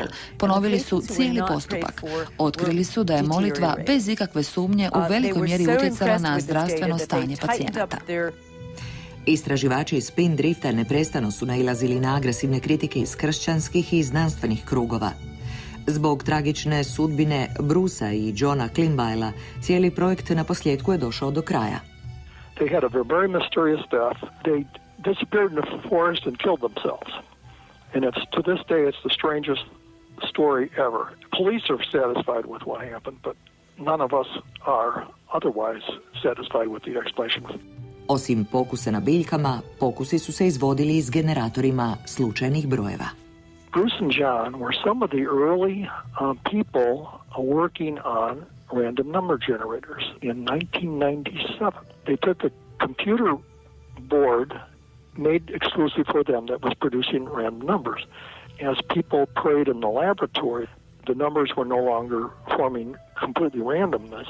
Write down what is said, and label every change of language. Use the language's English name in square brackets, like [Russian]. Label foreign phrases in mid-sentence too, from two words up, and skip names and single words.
[Croatian] Ponovili su cijeli postupak. Otkrili su da je molitva bez ikakve sumnje u velikoj mjeri utjecala na zdravstveno stanje pacijenata. Istraživači iz Spindrifta neprestano su nailazili na agresivne kritike iz kršćanskih i znanstvenih krugova. Zbog tragične sudbine Brucea i Johna Klimbaila, cijeli projekt na posljedku je došao do kraja. [English] They had a very mysterious death. They disappeared in the forest and killed themselves. And to this day, it's the strangest story ever. Police are satisfied with what happened, but none of us are otherwise satisfied with the explanation. [Croatian] Osim pokusa na biljkama, pokusi su se izvodili i s generatorima slučajnih brojeva. [English] Bruce and John were some of the early people working on random number generators in 1997. They took a computer board made exclusive for them that was producing random numbers. As people prayed in the laboratory, the numbers were no longer forming completely randomness.